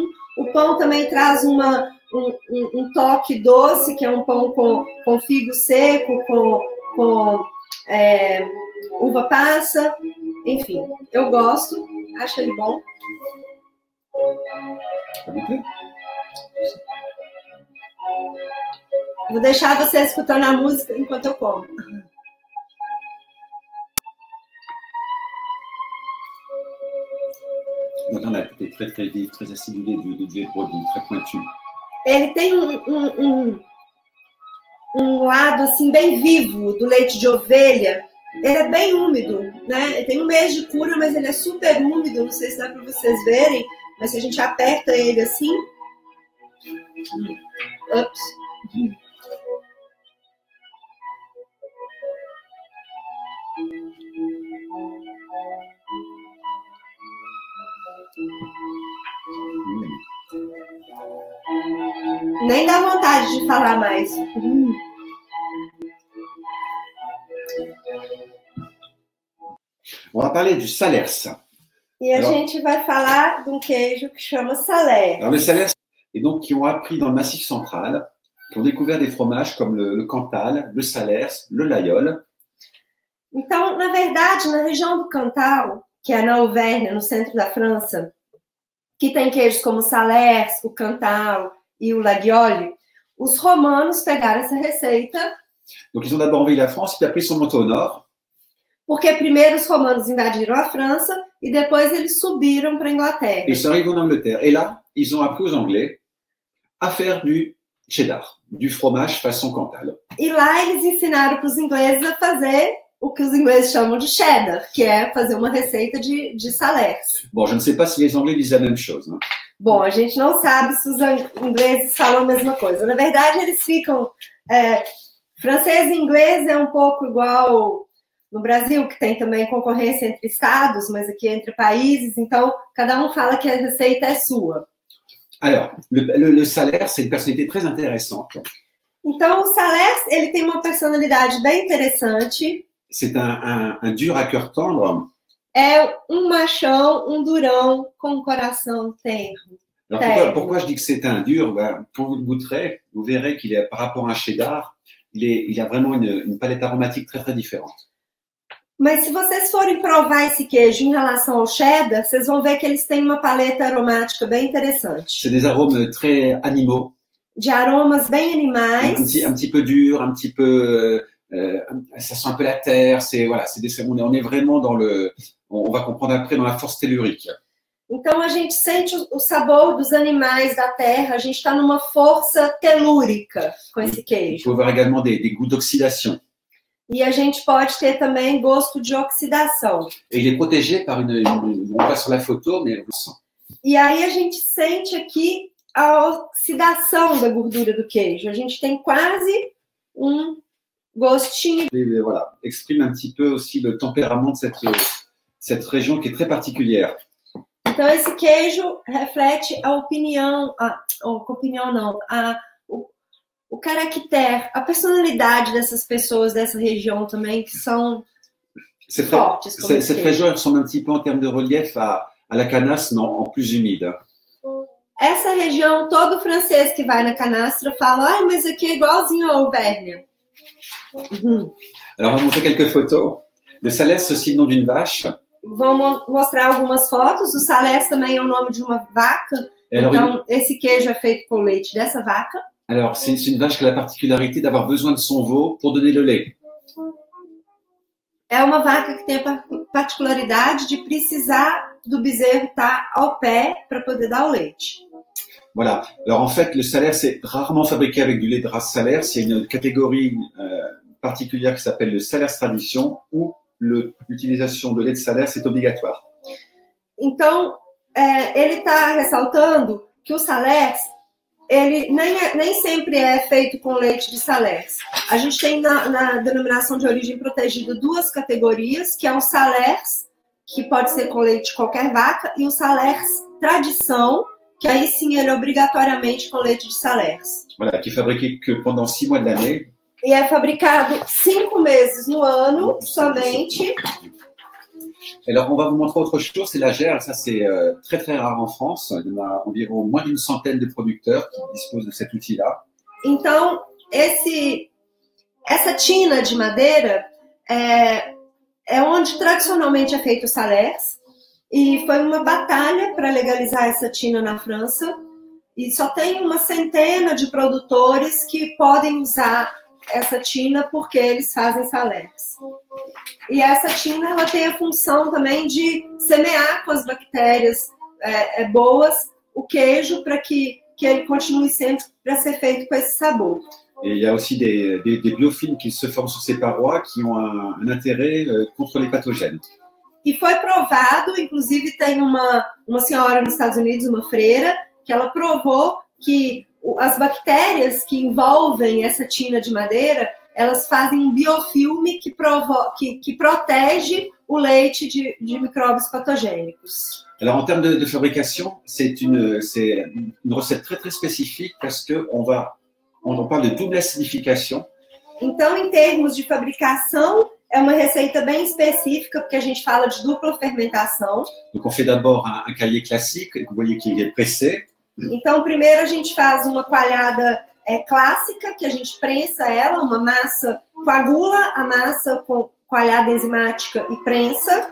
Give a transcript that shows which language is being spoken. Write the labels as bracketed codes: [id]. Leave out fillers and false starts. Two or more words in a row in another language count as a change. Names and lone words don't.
[pt] O pão também traz um toque doce, que é um pão com figo seco, com uva passa. Enfim, eu gosto, acho ele bom. Vou deixar você escutando a música enquanto eu como. [fr] Donc on a été très très vif, très acidulé du produit, très pointu. [pt] Ele tem um lado assim bem vivo do leite de ovelha. Ele é bem úmido, né? Ele tem um mês de cura, mas ele é super úmido. Não sei se dá para vocês verem, mas se a gente aperta ele assim, ups. Nem dá vontade de falar mais. [fr] On va parler du Salers. [pt] E a gente vai falar de um queijo que chama Salers. [fr] Alors le Salers, et donc qui ont appris dans le Massif central, qui ont découvert des fromages comme le Cantal, le Salers, le Layol. [pt] Então, na verdade, na região do Cantal, que é na Auvergne, no centro da França, que tem queijos como o Salers, o Cantal e o Laguiole, os romanos pegaram essa receita. [fr] Donc ils ont d'abord envahi la France, puis après ils sont montés au nord. [pt] Porque primeiro os romanos invadiram a França e depois eles subiram para a Inglaterra. [fr] Ils sont arrivés en Angleterre. Et là, ils ont appris aux Anglais à faire du cheddar, du fromage façon Cantal. [pt] E lá eles ensinaram para os ingleses a fazer o que os ingleses chamam de cheddar, que é fazer uma receita de Salers. [fr] Bon, je ne sais pas si les Anglais disent la même chose. Hein. [pt] Bom, a gente não sabe se os ingleses falam a mesma coisa. Na verdade, eles ficam... francês e inglês é um pouco igual no Brasil, que tem também concorrência entre estados, mas aqui entre países. Então, cada um fala que a receita é sua. [fr] Alors, le Salers, c'est une personnalité très intéressante. [pt] Então, o Salers, ele tem uma personalidade bem interessante. [fr] C'est un dur à cœur tendre. [pt] É um machão, um durão com um coração tenro. [fr] Alors pourquoi je dis que c'est un dur? Quand vous le goûterez, vous verrez qu'il est, par rapport à un cheddar, il a vraiment une palette aromatique très très différente. [pt] Mas se vocês forem provar esse queijo em relação ao cheddar, vocês vão ver que eles têm uma paleta aromática bem interessante. [fr] C'est des arômes très animaux. [pt] De aromas bem animais. [fr] Un petit peu dur, un petit peu... ça sent un peu la terre. On est vraiment dans le... On va comprendre après dans la force tellurique. [pt] Então a gente sente o sabor dos animais da terra. A gente está numa força telúrica com esse queijo. [fr] Il faut avoir également des goûts d'oxydation. [pt] E a gente pode ter também gosto de oxidação. [fr] Et il est protégé par on voit sur la photo, mais on le sent. [pt] E aí a gente sente aqui a oxidação da gordura do queijo. A gente tem quase um gostinho. [fr] Et voilà, exprime un petit peu aussi le tempérament de cette région qui est très particulière. [pt] Então esse queijo reflete a opinião, o caractere, a personalidade dessas pessoas dessa região também, que são fortes. [fr] Cette région ressemble un petit peu en termes de relief à la Canastre, mais en plus humide. [pt] Essa região, todo francês que vai na Canastra fala, mas aqui é igualzinho a Auvergne. [fr] Alors, on va montrer quelques photos. Le Salers, c'est aussi le nom d'une vache. [pt] vão mostrar algumas fotos. O Salers também é o nome de uma vaca. [fr] Alors, [pt] Então, esse queijo é feito com leite dessa vaca. [fr] alors c'est une vache qui a la particularité d'avoir besoin de son veau pour donner le lait. [pt] É uma vaca que tem a particularidade de precisar do bezerro estar ao pé para poder dar o leite. [fr] Voilà. Alors en fait, le Salers c'est rarement fabriqué avec du lait de race Salers. Il y a une catégorie particulière qui s'appelle le Salers Tradition où l'utilisation de lait de Salers est obligatoire. [pt] Então, ele está ressaltando que o Salers, ele nem sempre é feito com leite de Salers. A gente tem na denominação de origem protegida duas categorias, que é o Salers, que pode ser com leite de qualquer vaca, e o Salers Tradição, que aí sim ele é obrigatoriamente com leite de Salers. [fr] Voilà, qui est fabriqué que pendant 6 mois de l'année. [pt] E é fabricado 5 meses no ano, somente. [fr] Alors, on va vous montrer autre chose, c'est la gerle. Ça, c'est très, très rare en France. Il y en a environ moins d'une centaine de producteurs qui disposent de cet outil-là. [pt] Então, essa tina de madeira é onde tradicionalmente é feito o Salers. E foi uma batalha para legalizar essa tina na França. E só tem uma centena de produtores que podem usar essa tina porque eles fazem Salers. E essa tina ela tem a função também de semear com as bactérias boas o queijo para que ele continue sempre para ser feito com esse sabor. [fr] Et il y a aussi des biofilms qui se forment sur ces parois qui ont un intérêt contre les pathogènes. [pt] E foi provado, inclusive tem uma senhora nos Estados Unidos, uma freira, que ela provou que as bactérias que envolvem essa tina de madeira, elas fazem um biofilme que protege o leite de micróbios patogênicos. [fr] Alors, en termes de fabrication, c'est une recette très, très spécifique parce qu'on parle de double acidification. [pt] Então, em termos de fabricação, é uma receita bem específica, porque a gente fala de dupla fermentação. [fr] Donc, on fait d'abord un caillé classique, vous voyez qu'il est pressé. [pt] Então, primeiro a gente faz uma coalhada clássica, que a gente prensa ela, uma massa, coagula a massa com coalhada enzimática e prensa.